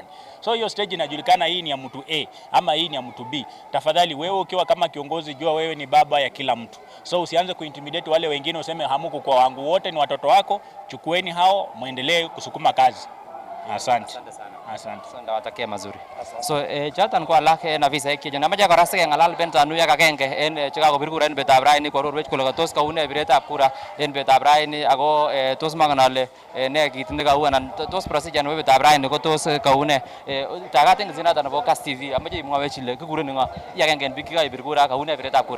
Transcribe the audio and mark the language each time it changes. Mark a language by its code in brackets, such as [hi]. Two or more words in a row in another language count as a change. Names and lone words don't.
[sw] So hiyo stage inajulikana hii ni ya mtu A ama hii ni ya mtu B. Tafadhali wewe ukiwa kama kiongozi jua wewe ni baba ya kila mtu. So usianze kuintimidate wale wengine useme hamuko kwa wangu, wote ni watoto wako, chukueni hao muendelee kusukuma kazi. Asante sana. Asante, watakia mazuri. [sgc] So chatan ko alak na visa ke jana maja korase ngalal ben tanu ya kagenge en Chicago birkura en betab raini ko rorwech kole tos kaune biretab kura en betab raini ako tos manganale ne kit ne kauanan tos procedure no betab raini ko tos kaune tagaten zinata nebo Kass TV amaje imwawech ile kikuren ngo ya kagenge en bik kai birkura kaune biretab kura.